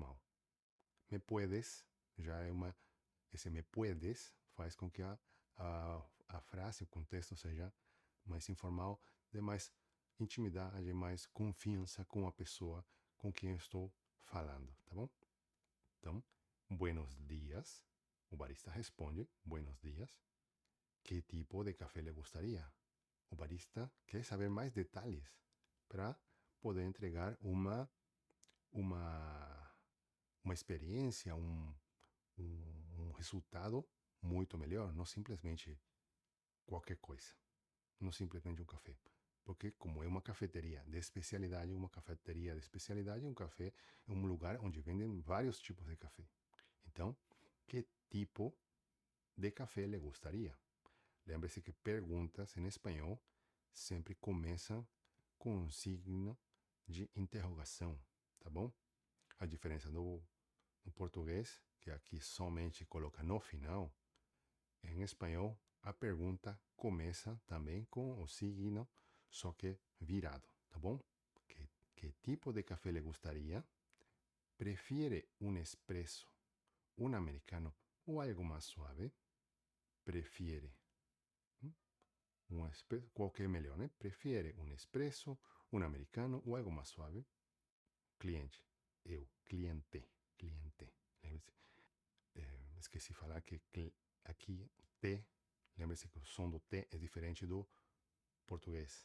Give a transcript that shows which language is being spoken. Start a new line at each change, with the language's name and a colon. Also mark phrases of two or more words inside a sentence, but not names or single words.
Spanish: Me puedes
Portuguese: já é uma esse
Spanish: me puedes
Portuguese: faz com que a frase, o contexto seja mais informal, de mais intimidade, mais confiança com a pessoa com quem eu estou falando, tá bom? Então,
Spanish: buenos dias.
Portuguese: O barista responde,
Spanish: buenos dias. Que tipo de café le gustaría?
Portuguese: O barista quer saber mais detalhes para poder entregar uma experiência, um resultado muito melhor, não simplesmente qualquer coisa, não simplesmente um café. Porque como é uma cafeteria de especialidade, um café é um lugar onde vendem vários tipos de café. Então,
Spanish: que tipo de café le gustaría?
Portuguese: Lembre-se que perguntas em espanhol sempre começam com um signo de interrogação, tá bom? A diferença no português, que aqui somente coloca no final, em espanhol a pergunta começa também com o signo, só que virado, tá bom?
Spanish: Que tipo de café le gustaría? ¿Prefiere un espresso, un americano o algo más suave? Prefiere.
Portuguese: Qual que é melhor, né? Prefere um espresso, um americano ou algo mais suave? Cliente. Eu. Cliente. Cliente. Lembre-se. Esqueci de falar que aqui T, lembre-se que o som do T é diferente do português.